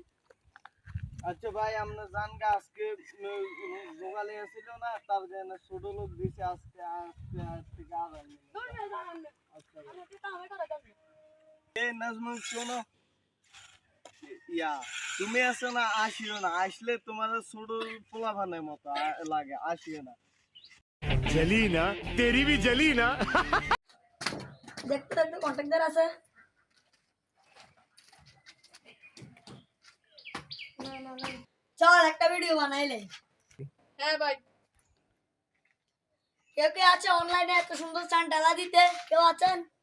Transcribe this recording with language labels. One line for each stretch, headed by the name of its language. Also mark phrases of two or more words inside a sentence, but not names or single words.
Bangla: আচ্ছা ভাই আমরা জানগা আজকে জোগালে আসছিল না, তার জন্য ছোট লোক দিছে আজকে আজকে আজ থেকে আর আনবে না। দূর না যান আপনি, আচ্ছা আপনি কি কামে করে দেন? এই নাজমুল শোনো, ইয়া তুমি আসো না, আসিও না, আসলে তোমার ছোট পোলাপানের মতো লাগে, আসিও না।
Hindi: जली ना तेरी भी जली ना
Bangla: দেখতে দেখতে কন্ট্রাক্টর আছে চল একটা ভিডিও বানাইলে হ্যাঁ ভাই, কেউ কে আছে অনলাইনে এত সুন্দর চান ডালা দিতে কেউ আছেন